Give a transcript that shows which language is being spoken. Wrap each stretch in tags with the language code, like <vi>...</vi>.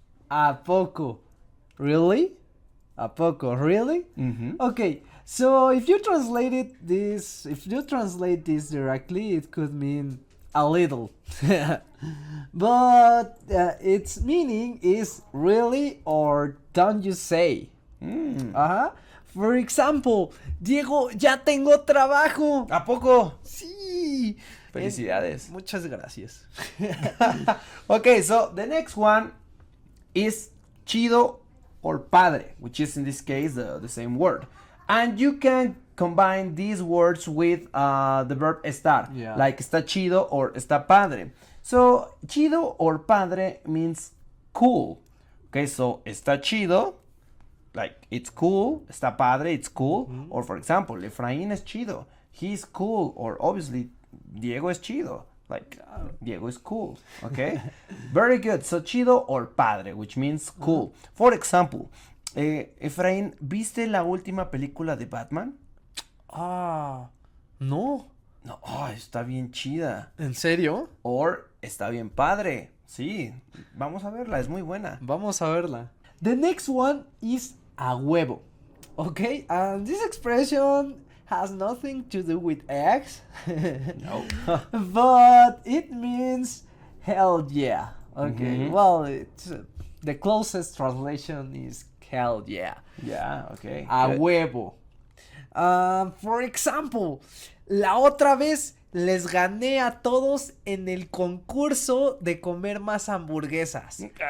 <es>A poco. Really? A poco, really? Mm-hmm.</es> <en>Okay, so if you translate this directly, it could mean a little. But its meaning is really or don't you say. For example,</en> <es>Diego, ya tengo trabajo. ¿A poco? Sí. Felicidades. Muchas gracias.</es> <en>Okay, so the next one is chido or padre, which is in this case the same word. And you can combine these words with the verb estar, Yeah. like está chido or está padre. So, chido or padre means cool. Okay, so está chido, like it's cool, está padre, it's cool. Or for example, Efraín es chido, he's cool, or obviously Diego es chido. Like, Diego is cool, okay? Very good. So, chido or padre, which means cool. For example,</en> <es>Efraín, ¿viste la última película de Batman? No. No, está bien chida. ¿En serio? Or, está bien padre. Sí, vamos a verla, es muy buena. Vamos a verla.</es> <en>The next one is a huevo. Okay, and this expression has nothing to do with eggs. No. But it means hell yeah. Okay, well, it's the closest translation is hell yeah. Yeah, okay.</en> <es>A</es> <en>good.</en> <es>huevo. For example, la otra vez les gané a todos en el concurso de comer más hamburguesas.</es>